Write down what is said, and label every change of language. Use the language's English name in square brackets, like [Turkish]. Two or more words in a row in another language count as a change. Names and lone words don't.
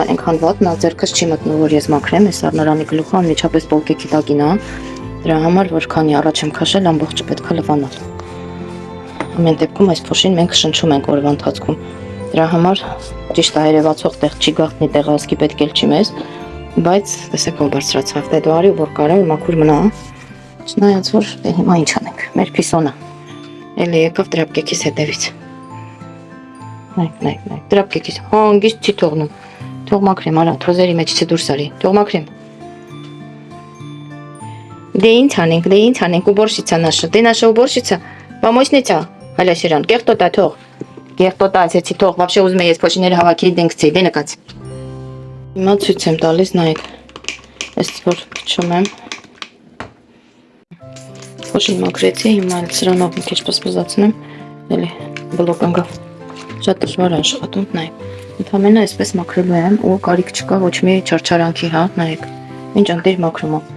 [Armenian] այնքան վատն է, ձեռքս չի մտնում, որ ես մաքրեմ, այս սառնարանի գլուխը անմիջապես պոլկեքի տակին է, դրա համար, որ քանի առաջ եմ քաշել, ամբողջը պետք է լվանալ։ Ամեն դեպքում այս փոշին մենք շնչում ենք օրվա ընթացքում։ Դրա համար ճիշտ է երևացող տեղ չի գաղտնի տեղազգի պետք էլ չի մեզ, բայց տեսեք ով բարձրացավ, դե դու արի որ կարա մաքուր մնա։ Չնայած որ դե հիմա ինչ անենք, մեր փիսոնը։ Էլի եկավ դրապկեքիս հետևից։ Նայեք, դրապկեքիս հանգիստ չի թողնում։ Թող մաքրեմ, արա, թոզերի մեջից դուրս արի։ Թող մաքրեմ։ Դե ինչ անենք, [Russian] уборщица наша, ты наша уборщица, помощница, Аля Сиран, [Armenian] կեղտոտա թող, կեղտոտա ասեցի թող, вообще ուզում եմ ես փոշիները հավաքեի դենքցեի, դե նկաց։ Հիմա ցույց եմ տալիս, նայեք, ես որ փչում եմ, փոշին մաքրեցի, հիմա էլ սրանով մի քիչ պսպզացնեմ, էլի բլոկ անգավ, շատ դժվար է աշխատում, նայեք, ընդամենը այսպես մաքրելու եմ ու կարիք չկա ոչ մի չարչարանքի, հա, նայեք, ինչ ընտիր մաքրում եմ։